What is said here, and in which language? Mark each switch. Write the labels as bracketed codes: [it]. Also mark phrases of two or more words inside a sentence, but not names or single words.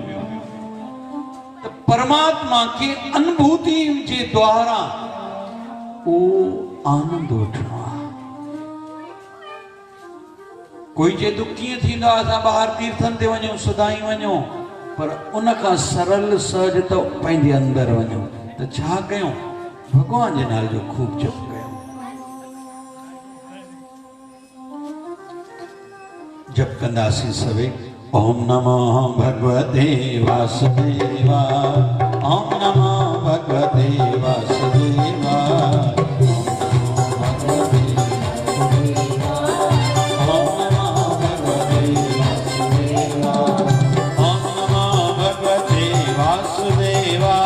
[sd] त परमात्मा खे अनुभूति जे द्वारा उहो आनंद वठणो आहे। कोई चए तो कीअं थींदो आहे, असां ॿाहिरि तीर्थनि ते वञूं, सदाई वञूं, पर उन खां सरल सहज त पंहिंजे अंदरि वञूं। त छा कयूं, भॻवान जे नाले जो खूब जप कयूं। जप कंदासीं सभई। [sa] ओम नमो भगवते वासुदेवा, ओम नमो भगवते वासुदेवा, ओम नमो भगवते वासुदेवा, ओम नमो भगवते वासुदेवा, ओम नमो भगवते वासुदेवाय।